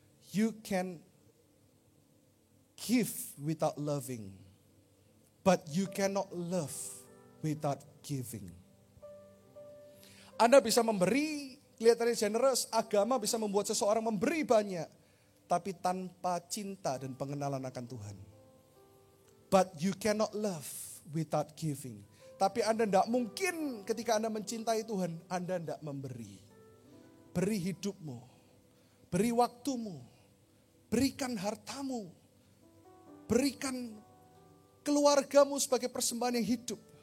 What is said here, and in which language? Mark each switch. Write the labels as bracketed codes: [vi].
[en] You can give without loving, but you cannot love without giving. [id] Anda bisa memberi, kelihatannya generous, agama bisa membuat seseorang memberi banyak, tapi tanpa cinta dan pengenalan akan Tuhan. [en] But you cannot love without giving. [id] Tapi Anda tidak mungkin ketika Anda mencintai Tuhan, Anda tidak memberi. Beri hidupmu, beri waktumu, berikan hartamu, berikan keluargamu sebagai persembahan yang hidup.